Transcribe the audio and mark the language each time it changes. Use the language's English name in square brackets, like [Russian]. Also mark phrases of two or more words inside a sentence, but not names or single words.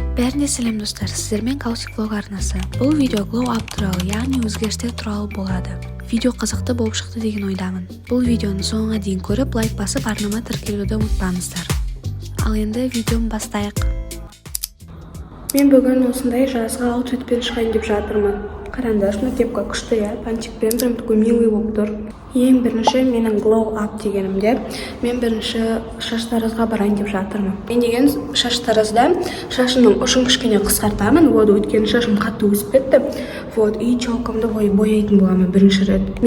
[Kazakh] Бәріне сәлем достар, сіздермен Каусик влог арнасы. Бұл видео [English] glow up [Kazakh] туралы, яғни өзгерістер туралы болады. Видео қызықты болып шықты деген ойдамын. Бұл видеоны соңына дейін көріп, лайк басып, арнама тіркелуді ұмытпаңыздар. Ал енді видеоны бастайық. Мен бүгін осындай жазғы аутфитпен шығайын деп жатырмын. Қараңдар, мына кепка күшті, панчикпен [Russian] прям такой милый [Kazakh] болып тұр. Ең бірінші менің [English] glow up [Kazakh] дегенімде, мен бірінші шаштарызға барайын деп жатырмын. Мен деген шаштарызда шашымның ұшын кішкене қысқартамын, өйткені шашым қатты өсіп кетті. И челкамды бояйтын боламын бірінші рет.